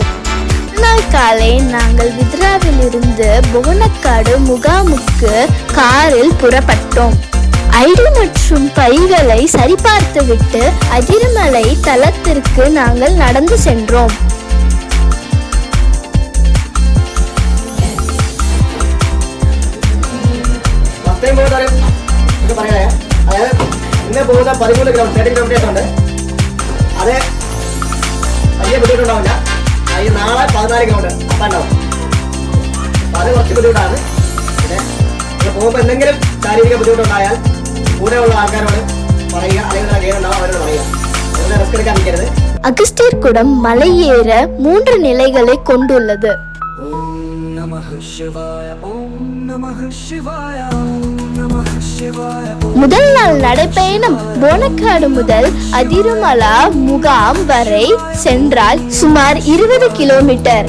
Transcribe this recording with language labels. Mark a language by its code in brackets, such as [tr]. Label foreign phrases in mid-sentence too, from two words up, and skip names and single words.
[ta] நாள் காலை நாங்கள் வித்ராவில் இருந்து புவனக்காடு முகாமுக்கு காரில் புறப்பட்டோம். ஐடி மற்றும் பைகளை சரிபார்த்துவிட்டு அதிரமலை தலத்திற்கு நாங்கள் நடந்து சென்றோம். [ml] ഇന്ന് പോകുന്ന 13 കിലോമീറ്റേഴ്സ് ഉണ്ട്. അത് വലിയ ബുദ്ധിമുട്ടുണ്ടാവില്ല. ഈ നാളെ 14 കിലോമീറ്റർ അപ്പം ഉണ്ടാവും. അപ്പം അത് കുറച്ച് ബുദ്ധിമുട്ടാണ്. പിന്നെ ഇവിടെ പോകുമ്പോൾ എന്തെങ്കിലും ശാരീരിക ബുദ്ധിമുട്ടുണ്ടായാൽ കൂടെയുള്ള ആൾക്കാരോട് പറയുക, അല്ലെങ്കിൽ ഗൈഡുണ്ടാവും അവരോട് പറയുക. അതിന് റിസ്ക് എടുക്കാൻ നിൽക്കരുത്. [ta] அகஸ்தியர் குடம் மலையேற 3 நிலைகளை கொண்டுள்ளது. முதல் நாள் நடைபயணம் போனக்காடு முதல் அதிருமலா முகாம் வரை சென்றால் சுமார் 20 கிலோமீட்டர்.